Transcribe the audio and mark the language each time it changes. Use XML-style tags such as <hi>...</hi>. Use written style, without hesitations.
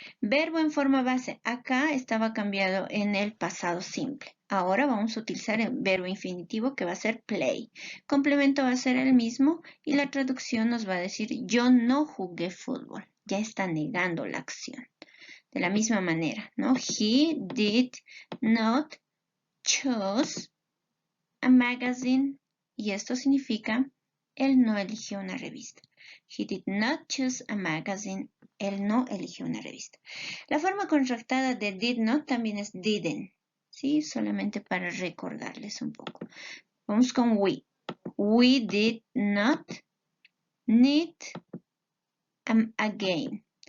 <es>Verbo en forma base. Acá estaba cambiado en el pasado simple. Ahora vamos a utilizar el verbo infinitivo que va a ser play. Complemento va a ser el mismo y la traducción nos va a decir yo no jugué fútbol. Ya está negando la acción. De la misma manera, ¿no?</es> <en>He did not choose a magazine.</en> <es>Y esto significa él no eligió una revista.</es> <en>He did not choose a magazine.</en> <es>Él no eligió una revista. La forma contractada de did not también es didn't. ¿Sí? Solamente para recordarles un poco. Vamos con we.</es> <en>We did not need a game.</en>